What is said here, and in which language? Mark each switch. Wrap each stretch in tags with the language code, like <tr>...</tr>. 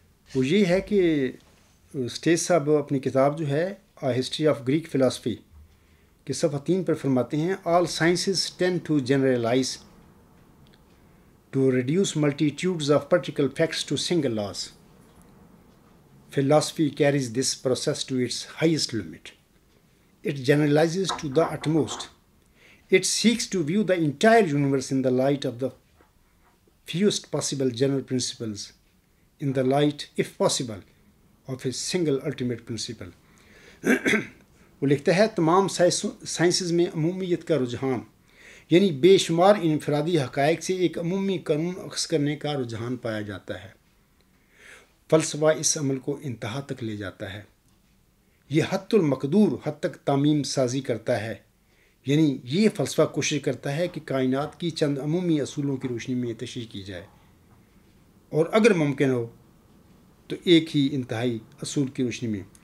<ur>وہ یہ ہے کہ اسٹیج صاحب اپنی کتاب جو ہے ہسٹری آف گریک فلاسفی کے صفحہ 3 پر فرماتے ہیں،</ur> <en>All sciences tend to generalize to reduce multitudes of particular facts to single laws. Philosophy carries this process to its highest limit. It generalizes to the utmost. It seeks to view the entire universe in the light of the fewest possible general principles, in the light, if possible, of a single ultimate principle.</en> <ur>وہ لکھتا ہے تمام sciences میں عمومیت کا رجحان، یعنی بے شمار انفرادی حقائق سے ایک عمومی قانون اخذ کرنے کا رجحان پایا جاتا ہے. فلسفہ اس عمل کو انتہا تک لے جاتا ہے. یہ حد المقدور حد تک تعمیم سازی کرتا ہے، یعنی یہ فلسفہ کوشش کرتا ہے کہ کائنات کی چند عمومی اصولوں کی روشنی میں تشریح کی جائے، اور اگر ممکن ہو تو ایک ہی انتہائی اصول کی روشنی میں.</ur>